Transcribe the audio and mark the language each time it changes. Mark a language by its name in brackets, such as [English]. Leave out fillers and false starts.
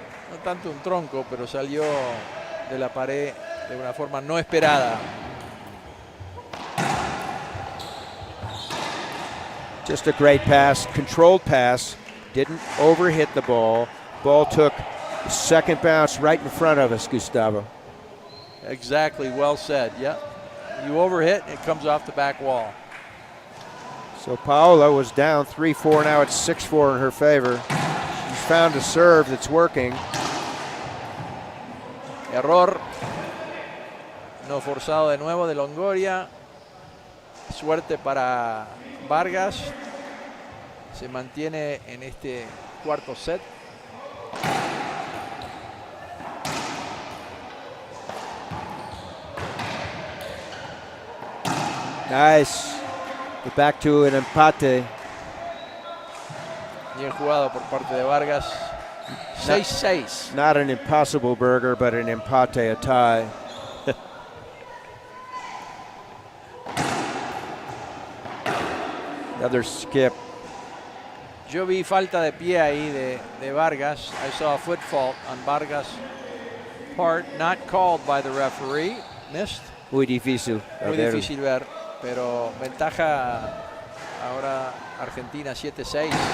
[Spanish] No tanto un tronco, pero salió de la pared de una forma no esperada. [English] Just a great pass, controlled pass. Didn't overhit the ball. Ball took the second bounce right in front of us, Gustavo. Exactly, well said. Yep. You overhit, it comes off the back wall. So Paola was down 3-4. Now it's 6-4 in her favor. She's found a serve that's working. [Spanish] Error no forzado de nuevo de Longoria. Suerte para Vargas. Se mantiene en este cuarto set. [English] Nice. Get back to an [Spanish] empate. Bien jugado por parte de Vargas. 6-6. [English] Not an impossible burger, but an [Spanish] empate, [English] a tie. Another skip. [Spanish] Yo vi falta de pie ahí de Vargas. [English] I saw a foot fault on Vargas' part, not called by the referee. Missed. [Spanish] Muy difícil. Muy difícil ver, pero ventaja ahora Argentina 7-6.